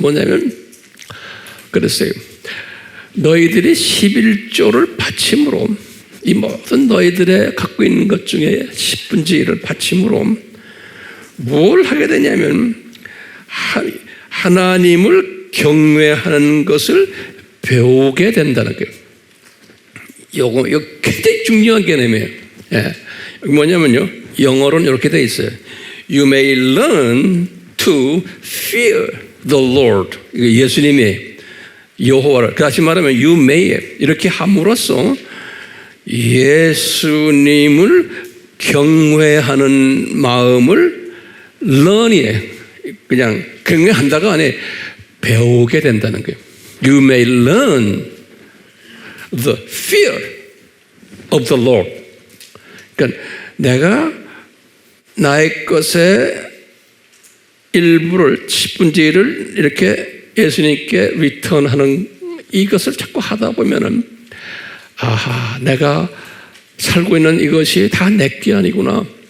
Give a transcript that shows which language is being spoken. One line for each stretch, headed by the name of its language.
Korean: 뭐냐면 그랬어요. 너희들이 11조를 바침으로, 이 모든 너희들의 갖고 있는 것 중에 10분의 1을 바침으로 뭘 하게 되냐면 하나님을 경외하는 것을 배우게 된다는 거예요. 이거 굉장히 중요한 개념이에요. 여기 뭐냐면요, 영어로는 이렇게 돼 있어요.
English: You may learn to fear the Lord.
Korean: 예수님이 여호와를, 다시 말하면 you may, 이렇게 함으로써 예수님을 경외하는 마음을 learn이, 그냥 경외한다가 아니에요. 배우게 된다는 거예요.
English: You may learn the fear of the Lord.
Korean: 그러니까 내가 나의 것의 일부를, 10분의 1을 이렇게 예수님께 리턴하는 이것을 자꾸 하다 보면은, 내가 살고 있는 이것이 다 내게 아니구나.